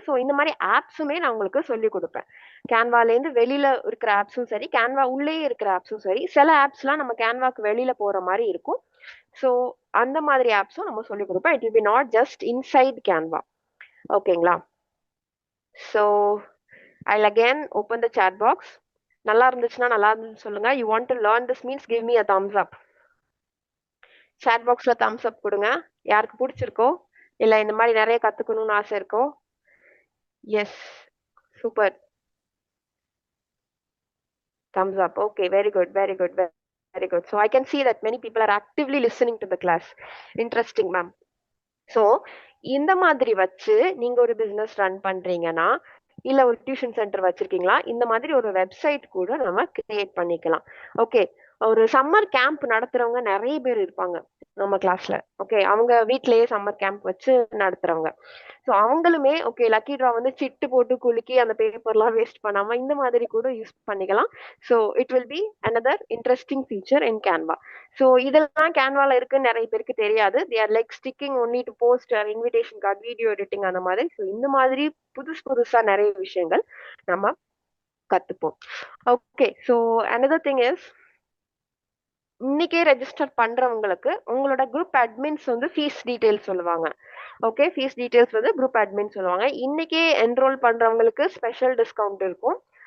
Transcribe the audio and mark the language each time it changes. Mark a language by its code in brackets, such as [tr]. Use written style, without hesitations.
[ta] So இந்த மாதிரி ஆப்ஸுமே நான் உங்களுக்கு சொல்லி கொடுப்பேன். கேன்வாலேருந்து வெளியில இருக்கிற ஆப்ஸும் சரி, கேன்வா உள்ளே இருக்கிற ஆப்ஸும் சரி. சில ஆப்ஸ்லாம் நம்ம கேன்வாக்கு வெளியில போற மாதிரி இருக்கும். ஸோ அந்த மாதிரி ஆப்ஸும் நம்ம சொல்லி கொடுப்பேன். [en] It will be not just inside Canva. ஓகேங்களா? So I'll again open the chat box. [ta] நல்லா இருந்துச்சுன்னா நல்லா இருந்துன்னு சொல்லுங்க. [en] You want to learn this means give me a thumbs up. [ta] chat boxல thumbs up கொடுங்க யாருக்கு பிடிச்சிருக்கோ, இல்ல இந்த மாதிரி நிறைய கத்துக்கணும்னு ஆசை இருக்கோ. S, super, thumbs up. [en] Okay, very good, very good, very good. So I can see that many people are actively listening to the class. Interesting, ma'am. [ta] So இந்த மாதிரி வச்சு நீங்க ஒரு பிசினஸ் ரன் பண்றீங்கன்னா, இல்ல ஒரு டியூஷன் சென்டர் வச்சிருக்கீங்களா, இந்த மாதிரி ஒரு வெப்சைட் கூட நம்ம கிரியேட் பண்ணிக்கலாம். ஓகே, ஒரு சம்மர் கேம்ப் நடத்துறவங்க நிறைய பேர் இருப்பாங்க நம்ம கிளாஸ்ல. ஓகே, அவங்க வீட்லயே சம்மர் கேம்ப் வச்சு நடத்துறவங்க. ஸோ அவங்களுமே ஓகே லக்கி ட்ரா வந்து சிட்டு போட்டு குலுக்கி அந்த பேப்பர்லாம் வேஸ்ட் பண்ணாம இந்த மாதிரி கூட யூஸ் பண்ணிக்கலாம். [en] So it will be another interesting feature in Canva. [ta] So இதெல்லாம் கேன்வால இருக்குன்னு நிறைய பேருக்கு தெரியாது. [en] they are like sticking only to post invitation card, [ta] video editing அந்த மாதிரி. ஸோ இந்த மாதிரி புதுசா நிறைய விஷயங்கள் நம்ம கத்துப்போம். Okay, so [en] another thing is [ta] இன்னைக்கே ரெஜிஸ்டர் பண்றவங்களுக்கு உங்களோட குரூப் அட்மின்ஸ் வந்து ஃபீஸ் டீடைல்ஸ் சொல்லுவாங்க. ஓகே, ஃபீஸ் டீடைல்ஸ் வந்து குரூப் அட்மின் சொல்லுவாங்க. இன்னைக்கே என்ரோல் பண்றவங்களுக்கு ஸ்பெஷல் டிஸ்கவுண்ட் இருக்கும்.